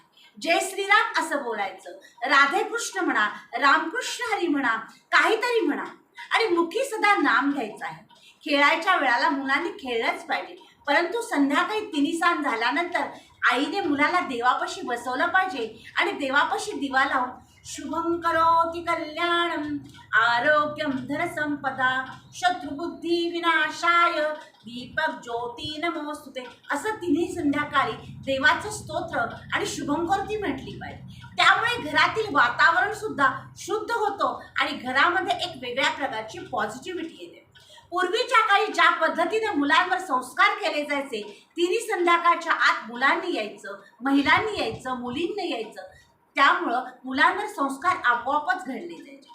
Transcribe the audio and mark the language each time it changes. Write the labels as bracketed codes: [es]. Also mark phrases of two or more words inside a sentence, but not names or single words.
[mr] जय श्रीराम असं बोलायचं, राधे कृष्ण म्हणा, रामकृष्ण हरी म्हणा, काहीतरी म्हणा आणि मुखी सदा नाम घ्यायचं आहे. खेळायच्या वेळाला मुलांनी खेळलंच पाहिजे, परंतु संध्याकाळी तिन्हीसांज झाल्यानंतर आईने मुलाला देवापाशी बसवलं पाहिजे आणि देवापाशी दिवा लावून [sa] शुभं करोति कल्याणम आरोग्यम धनसंपदा शत्रुबुद्धी विनाशाय दीपक ज्योती नमोस्तुते [mr] असं तिन्ही संध्याकाळी देवाचं स्तोत्र आणि शुभं करोति म्हटली पाहिजे. त्यामुळे घरातील वातावरण सुद्धा शुद्ध होतो आणि घरामध्ये एक वेगळ्या प्रकारची पॉझिटिव्हिटी येते. पूर्वीच्या काळी ज्या पद्धतीने मुलांवर संस्कार केले जायचे, तिन्ही संध्याकाळच्या आत मुलांनी यायचं, महिलांनी यायचं, मुलींनी यायचं, त्यामुळं मुलांवर संस्कार आपोआपच घडले जायचे.